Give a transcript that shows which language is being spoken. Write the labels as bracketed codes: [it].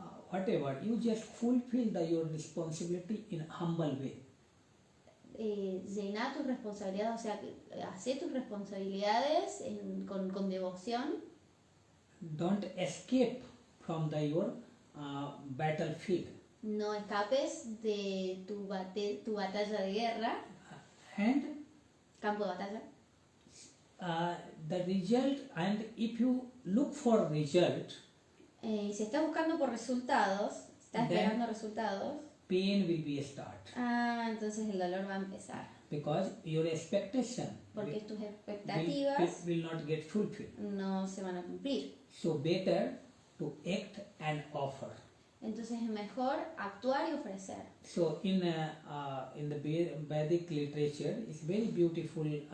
[en] whatever, you just fulfill your responsibility in a humble way. [es] Llenar tus responsabilidades, o sea, hacer tus responsabilidades con devoción. [en] Don't escape from your battlefield. [es] No escapes de tu batalla de guerra. [en] And [es] campo de batalla. [en] The result, and if you look for result, [es] si estás buscando por resultados, estás esperando resultados, [en] pain will be start. [es] Entonces el dolor va a empezar. [en] Because your expectation [es] porque tus expectativas [en] will not get fulfilled. [es] No se van a cumplir. [en] So better to act and offer. [es] Entonces es mejor actuar y ofrecer. [en] So in the Vedic literature, it's very beautiful.